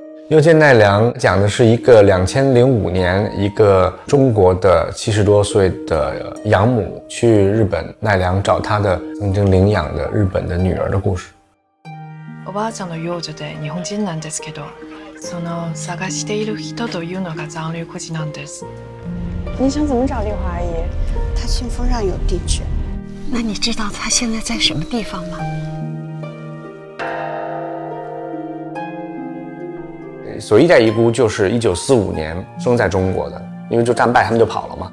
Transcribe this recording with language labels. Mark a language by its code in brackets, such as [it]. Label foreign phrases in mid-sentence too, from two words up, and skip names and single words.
[zh] 又见奈良讲的是一个2005年一个中国的70多岁的养母去日本奈良找她的曾经领养的日本的女儿的故事。 [ja] おばあちゃんの養女で日本人なんですけど、その探している人というのが残留孤児なんです。 [zh] 你想怎么找丽华阿姨？她信封上有地址。那你知道她现在在什么地方吗？所谓一代遗孤就是1945年生在中国的，因为就战败他们就跑了嘛。